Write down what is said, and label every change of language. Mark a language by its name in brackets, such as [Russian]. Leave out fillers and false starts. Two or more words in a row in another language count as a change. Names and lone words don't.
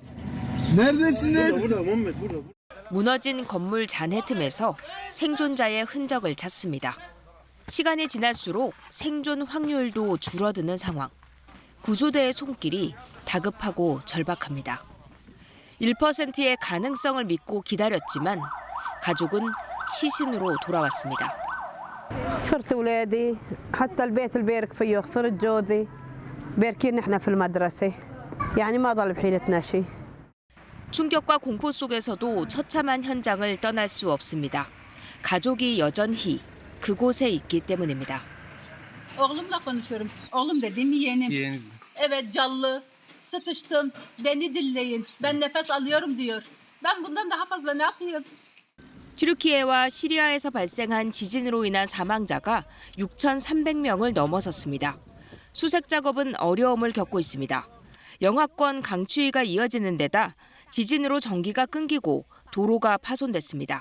[Korean] 무너진 건물 잔해 틈에서 생존자의 흔적을 찾습니다. 시간이 지날수록 생존 확률도 줄어드는 상황. 구조대의 손길이 다급하고 절박합니다. 1%의 가능성을 믿고 기다렸지만 가족은 시신으로 돌아왔습니다. [Arabic] خسرت أولادي حتى البيت اللي بارك فيه خسرت جوزي باركين نحن في المدرسة يعني ما ضل بحيلتنا شيء. [Korean] 충격과 공포 속에서도 처참한 현장을 떠날 수 없습니다. 가족이 여전히 그곳에 있기 때문입니다. [Turkish] Oğlumla konuşuyorum. Oğlum dediğim yeğenim. Evet canlı. Sıkıştım. Beni dinleyin. Ben nefes alıyorum diyor. Ben bundan daha fazla ne yapayım? [Korean] 튀르키예와 시리아에서 발생한 지진으로 인한 사망자가 6,300명을 넘어섰습니다. 수색 작업은 어려움을 겪고 있습니다. 영하권 강추위가 이어지는 데다 지진으로 전기가 끊기고 도로가 파손됐습니다.